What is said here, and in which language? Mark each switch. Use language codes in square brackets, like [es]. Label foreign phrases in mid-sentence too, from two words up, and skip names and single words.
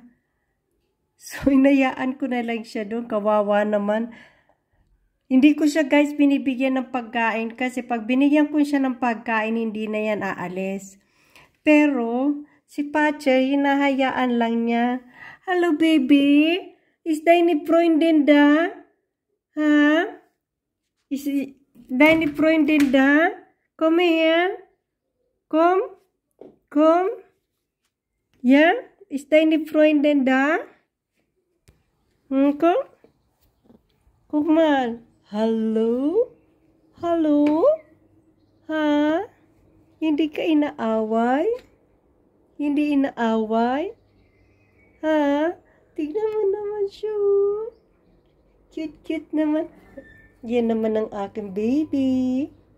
[tl] So, inayaan ko na lang siya doon. Kawawa naman. Hindi ko siya guys binibigyan ng pagkain kasi pag binigyan ko siya ng pagkain, hindi na yan aalis. Pero, si Patcher, hinahayaan lang niya. [en] Hello, baby? [de] Is deine Freundin da? Ha? Is deine Freundin da? [en] Come here. [de] Komm. Komm. Ja? Ist deine Freundin da? Komm. Guck mal. Hallo? Hallo? Ha? [tl] Hindi ka inaaway? Hindi inaaway? Ha? Tignan mo naman siya. Cute-cute naman. Yan naman ang aking baby.